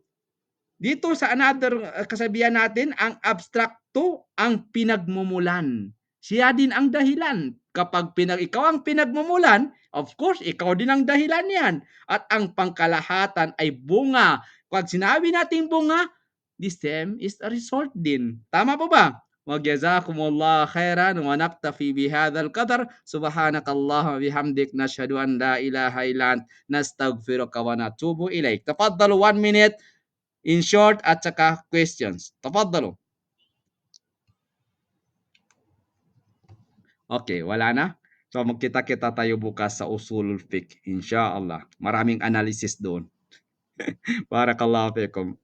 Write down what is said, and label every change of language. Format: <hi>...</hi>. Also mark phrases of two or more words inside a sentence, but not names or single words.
<tl>Dito sa another kasabihan natin, ang abstrakto ang pinagmumulan. Siya din ang dahilan. Kapag ikaw ang pinagmumulan,</tl> <en>of course,</en> <tl>ikaw din ang dahilan yan. At ang pangkalahatan ay bunga. Pag sinabi natin bunga,</tl> <en>the same is a result din.</en> <tl>Tama po ba?</tl> <ar>وجزاكم الله خيرا ونكتفي بهذا القدر سبحانك اللهم وبحمدك نشهد أن لا إله إلا أنت نستغفرك ونتوب إليك.</ar> <en>تفضلوا 1 minute in short</en> <tl>at saka</tl> <en>questions. Tafadhalu.</en> <tl>Okay, wala na? So magkita-kita tayo bukas sa Usulul Fiqh, inshallah. Maraming analysis doon.</tl> <ar>بارك الله فيكم.</ar>